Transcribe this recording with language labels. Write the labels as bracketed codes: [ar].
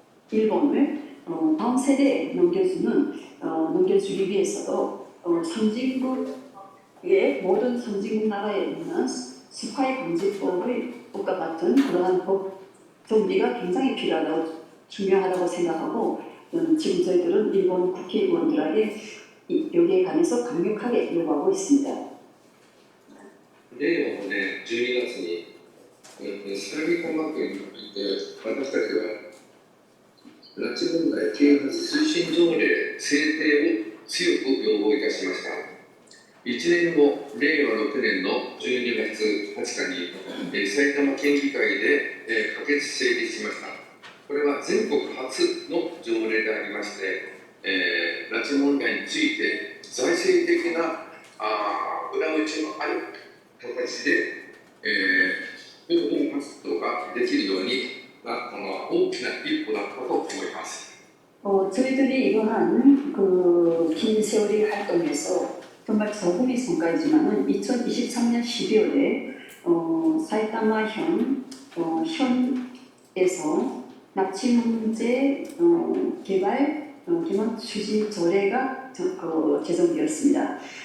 [ko] 일본을 다음 세대에 넘겨주기 위해서도 상징국의 모든 상징국 나라에 있는 스파이 방지법과 같은 그러한 법 정비가 굉장히 필요하다고 중요하다고 생각하고 지금 저희들은 일본 국회의원들에게 여기에 관해서 강력하게 요구하고 있습니다. [ja] 令和の年12月に、相模小学院において私たちは拉致問題啓発推進条例制定を強く要望いたしました。 1年後、令和6年の12月20日に、埼玉県議会で、可決成立しました。これは全国初の条例でありまして、拉致問題について財政的な裏打ちのある形で、報道活動ができるようになったのは大きな一歩だったと思います。 [ko] 저희들이 이러한 긴 세월이 활동해서 정말 적음의 성과이지만은 2023년 12월에 사이타마현 현에서 납치 문제 개발 추진 조례가 제정되었습니다.